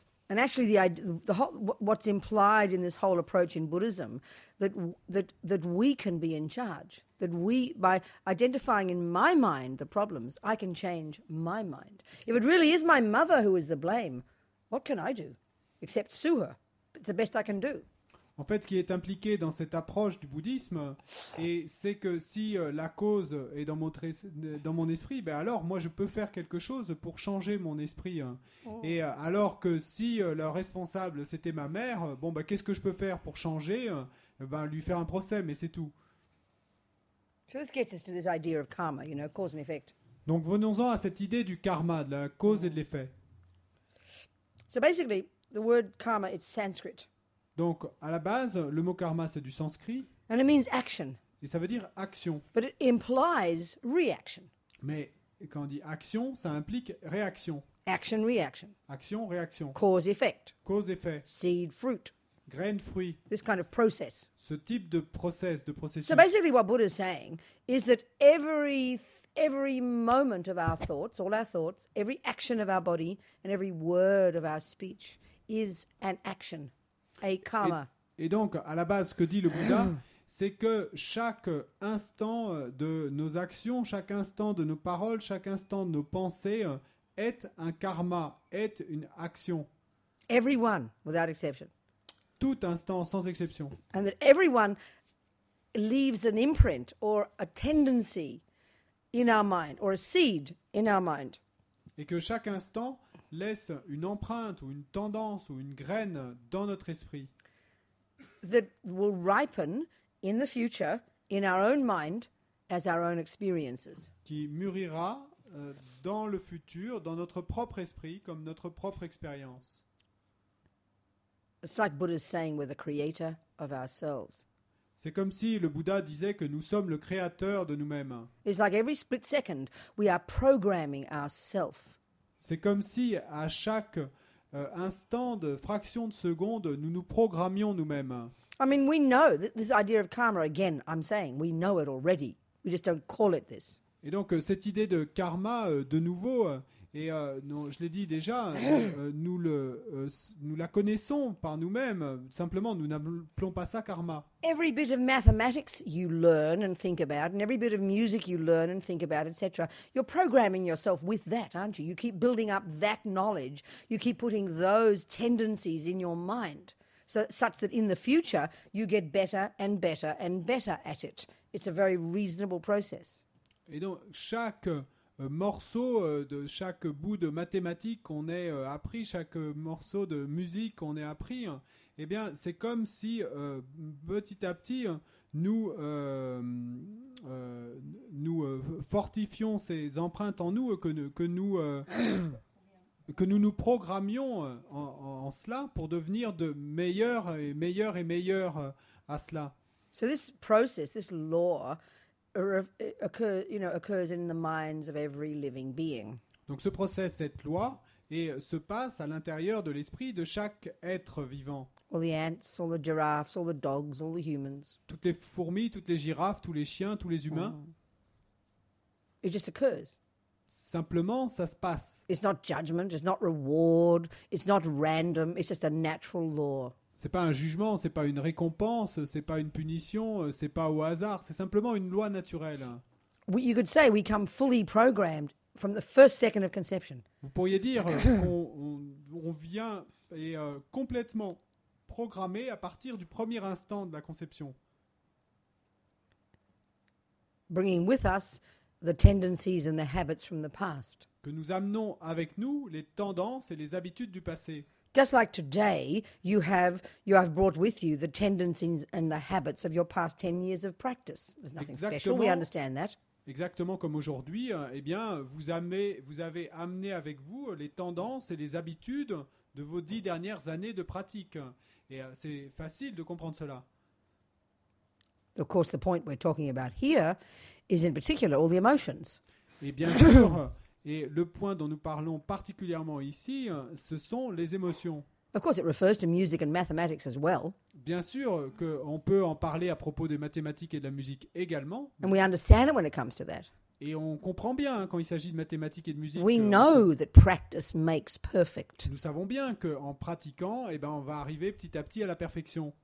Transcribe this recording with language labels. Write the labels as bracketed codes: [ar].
[en] And actually, what's implied in this whole approach in Buddhism, that we can be in charge. That we, by identifying in my mind the problems, I can change my mind. If it really is my mother who is the blame, what can I do? Except sue her. It's the best I can do. [fr] En fait, ce qui est impliqué dans cette approche du bouddhisme, c'est que si la cause est dans mon esprit, alors moi je peux faire quelque chose pour changer mon esprit. Et alors que si le responsable c'était ma mère, qu'est-ce que je peux faire pour changer? Lui faire un procès, mais c'est tout. [en] So this gets us to this idea of karma, cause and effect. [fr] Donc venons-en à cette idée du karma, de la cause et de l'effet. [en] So basically, the word karma, it's Sanskrit. [fr] Donc, à la base, le mot karma, c'est du sanskrit. [en] And it means action. [fr] Et ça veut dire action. [en] But it implies reaction. [fr] Mais quand on dit action, ça implique réaction. [en] Action, reaction. [fr] Action, réaction. [en] Cause, effect. [fr] Cause, effet. [en] Seed, fruit. [fr] Graine, fruit. [en] This kind of process. [fr] Ce type de processus. [en] So basically what Buddha is saying is that every moment of our thoughts, all our thoughts, every action of our body, and every word of our speech is an action. A karma. [fr] Et donc, à la base, ce que dit le Bouddha, c'est que chaque instant de nos actions, chaque instant de nos paroles, chaque instant de nos pensées est un karma, est une action. [en] Everyone, without exception. [fr] Tout instant, sans exception. [en] And that everyone leaves an imprint or a tendency in our mind, or a seed in our mind. [fr] Et que chaque instant laisse une empreinte ou une tendance ou une graine dans notre esprit. [en] That will ripen in the future in our own mind as our own experiences. [fr] qui mûrira dans le futur, dans notre propre esprit, comme notre propre expérience. [en] It's like Buddha's saying we're the creator of ourselves. [fr] C'est comme si le Bouddha disait que nous sommes le créateur de nous-mêmes. [en] It's like every split second we are programming ourself. [fr] C'est comme si à chaque instant de fraction de seconde, nous nous programmions nous-mêmes. [en] I mean, we know that this idea of karma, again, I'm saying, we know it already. We just don't call it this. [fr] Et donc cette idée de karma, de nouveau, non, je l'ai dit déjà, nous la connaissons par nous-mêmes. Simplement, nous n'appelons pas ça karma. [en] Every bit of mathematics you learn and think about, and every bit of music you learn and think about, etc., you're programming yourself with that, aren't you? You keep building up that knowledge. You keep putting those tendencies in your mind, such that in the future you get better and better and better at it. It's a very reasonable process. [fr] Et donc, chaque morceau de chaque bout de mathématiques qu'on ait appris, chaque morceau de musique qu'on ait appris, eh bien, c'est comme si petit à petit nous fortifions ces empreintes en nous, que nous programmions en cela pour devenir de meilleurs et meilleurs et meilleurs à cela. [en] So this process, this law, occurs in the minds of every living being. [fr] Donc ce process, cette loi, se passe à l'intérieur de l'esprit de chaque être vivant. [en] All the ants, all the giraffes, all the dogs, all the humans. [fr] Toutes les fourmis, toutes les girafes, tous les chiens, tous les humains. [en] It just occurs. [fr] Simplement, ça se passe. [en] It's not judgment, it's not reward, it's not random, it's just a natural law. [fr] C'est pas un jugement, c'est pas une récompense, c'est pas une punition, c'est pas au hasard, c'est simplement une loi naturelle. [en] You could say we come fully programmed from the first second of conception. [fr] Vous pourriez dire qu'on vient complètement programmé à partir du premier instant de la conception. [en] Bringing with us the tendencies and the habits from the past. [fr] Que nous amenons avec nous les tendances et les habitudes du passé. [en] Just like today, you have brought with you the tendencies and the habits of your past 10 years of practice. There's nothing special. We understand that. [fr] Exactement comme aujourd'hui, eh bien, vous avez amené avec vous les tendances et les habitudes de vos 10 dernières années de pratique. Et c'est facile de comprendre cela. [en] Of course, the point we're talking about here is in particular all the emotions. [fr] Et bien sûr, et le point dont nous parlons particulièrement ici, ce sont les émotions. [en] Of course, it refers to music and mathematics as well. [fr] Bien sûr qu'on peut en parler à propos des mathématiques et de la musique également. [en] And we understand it when it comes to that. [fr] Et on comprend bien quand il s'agit de mathématiques et de musique. [en] We know that practice makes perfect. [fr] Nous savons bien qu'en pratiquant, eh ben, on va arriver petit à petit à la perfection.